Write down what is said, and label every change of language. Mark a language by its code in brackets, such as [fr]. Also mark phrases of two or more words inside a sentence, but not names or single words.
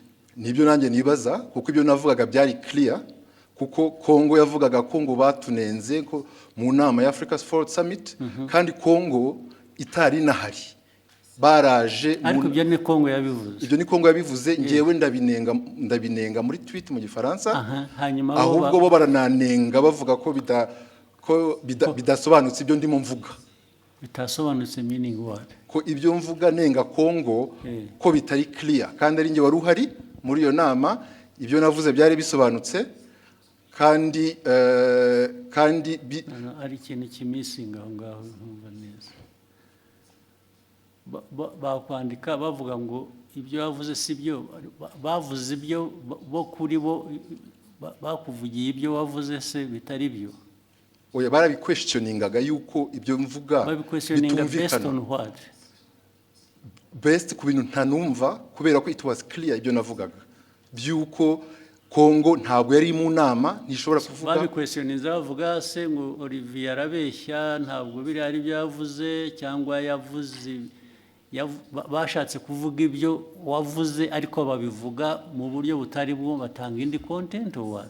[rw] Nibyo nanjye nibaza kuko ibyo navugaga byari clear, kuko Kongo yavugaga ko ngo batunenze ko mu nama ya Africa Forward Summit kandi Kongo itari nahari. Baraje ariko ibyo ni Kongo yabivuze. Ibyo ni Kongo yabivuze, ngewe ndabinenga muri tweet mu Gifaransa. Ahubwo bo barananenga bavuga ko bidasobanutse ibyo ndimo mvuga. [en] Bitasobanutse meaning what? [rw] Ko ibyo mvuga nenga Kongo ko bitari clear kandi ari nge wari uhari muri iyo nama. Ibyo navuze byari bisobanutse kandi ari ikintu kimisinga aho ngaho ntumva neza. Bakwandika bavuga ngo ibyo bavuze si byo, bavuze ibyo bo kuri bo bakuvugiye ibyo wavuze se bitari byo. Oya, barabiquestioningaga yuko ibyo mvuga bitumvikana. Best ku bintu ntanumva kubera ko [en] it was clear [rw] ibyo navugaga byuko Kongo ntabwo yari mu nama ntishobora kuvuga. Babiquestioninze bavuga se ngo Olivier arabeshya, ntabwo biri ari byo yavuze cyangwa yavuze bashatse kuvuga ibyo wavuze ariko babivuga mu buryo butari bwo, batanga indi content wawe.